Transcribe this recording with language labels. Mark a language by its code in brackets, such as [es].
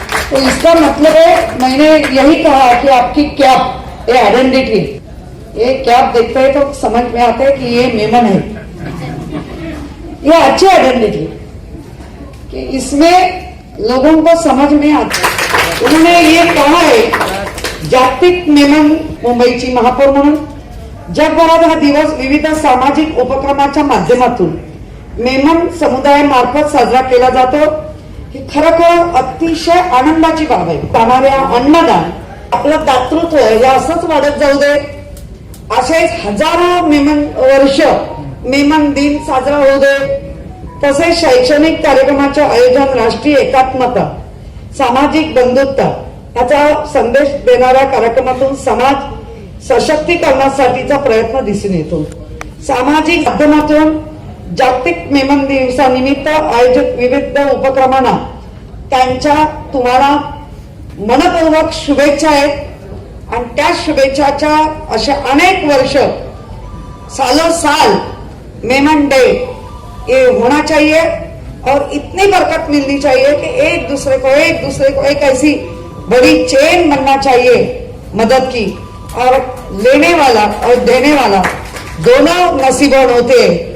[hi] तो इसका मतलब है, मैंने यही कहा कि आपकी कैप, ये आइडेंटिटी, ये कैप देखते हैं तो समझ में आता है कि ये मेमन है। ये अच्छी आइडेंटिटी कि इसमें लोगों को समझ में आता है। उन्होंने ये कहा है, [mr] जागतिक मेमन मुंबईची महापौर म्हणून जगभरात हा दिवस विविध सामाजिक उपक्रमाच्या माध्यमातून मेमन समुदायामार्फत साजरा केला जातो। ही खरोखर अतिशय आनंदाची बाब आहे। जाणाऱ्या अन्नदान, आपलं दातृत्व हे असंच वाढत जाऊ दे, असेच हजारो मेमन वर्ष मेमन दिन साजरा होऊ दे। तसेच शैक्षणिक कार्यक्रमाचे आयोजन, राष्ट्रीय एकात्मता, सामाजिक बंधुत्व याचा संदेश देणाऱ्या कार्यक्रमातून समाज सशक्तीकरणासाठीचा प्रयत्न दिसून येतो। सामाजिक माध्यमातून जागतिक मेमन दिवसानिमित्त आयोजित विविध उपक्रमांना त्यांच्या तुम्हाला मनपूर्वक शुभेच्छा आहेत। आणि त्या शुभेच्छाच्या असे अनेक वर्ष, [hi] सालों साल मेमन डे ये होना चाहिए, और इतनी बरकत मिलनी चाहिए कि एक दूसरे को एक ऐसी बड़ी चेन बनना चाहिए मदद की, और लेने वाला और देने वाला दोनों नसीबन होते हैं।